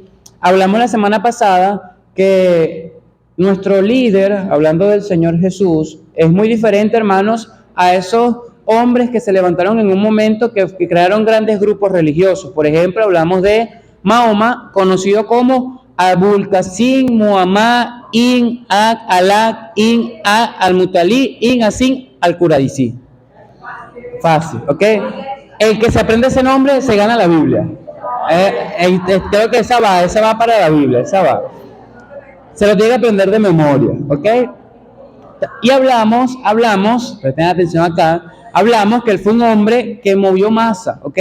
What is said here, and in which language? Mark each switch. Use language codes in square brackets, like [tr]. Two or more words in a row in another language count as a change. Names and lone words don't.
[es] Hablamos la semana pasada que nuestro líder, hablando del Señor Jesús, es muy diferente, hermanos, a esos hombres que se levantaron en un momento que crearon grandes grupos religiosos. Por ejemplo, hablamos de Mahoma, conocido como Abul Qasim Muhammad Ibn Alak Ibn al-Mutalib Ibn Asim al-Quraisi. Fácil, ¿ok? El que se aprende ese nombre se gana la Biblia. Creo que esa va para la Biblia, esa va. Se lo tiene que aprender de memoria, ¿ok? Y hablamos, presten atención acá, hablamos que él fue un hombre que movió masa, ¿ok?